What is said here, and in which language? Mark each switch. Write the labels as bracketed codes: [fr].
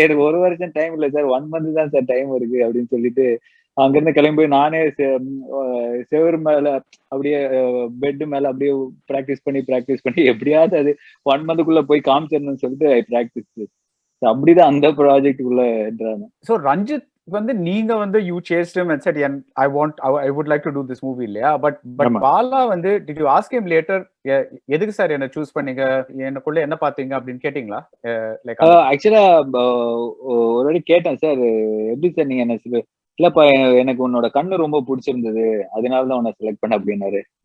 [ta] எனக்கு 1 வருஷம் டைம் இல்லை சார், 1 மந்த் தான் சார் டைம் இருக்கு அப்படின்னு சொல்லிட்டு அங்கிருந்து கிளம்பி நானே செவரு மேல அப்படியே பெட் மேல அப்படியே பிராக்டிஸ் பண்ணி எப்படியாவது அது 1 மந்த்க்குள்ள போய் காமிச்சிடணும்னு சொல்லிட்டு [en] I practise. [ta] அப்படிதான் அந்த ப்ராஜெக்டுக்குள்ள என்றாங்க. சோ ரஞ்சித் வந்து நீங்க வந்து [en] you chased him and said I would like to do this movie [ta] இல்லையா? பட் பாலா வந்து [en] did you ask him later, [ta] எதுக்கு சார் என்ன சூஸ் பண்ணீங்க, எனக்குள்ள என்ன பாத்தீங்க அப்படின்னு கேட்டீங்களா? ஆக்சுவலா ஒரு வாட்டி கேட்டேன், சார் எப்படி சார் நீங்க என்ன இல்லப்பா எனக்கு உன்னோட கண்ணு ரொம்ப பிடிச்சிருந்தது, அதனாலதான் உன்னை செலக்ட் பண்ண அப்படின்னாரு.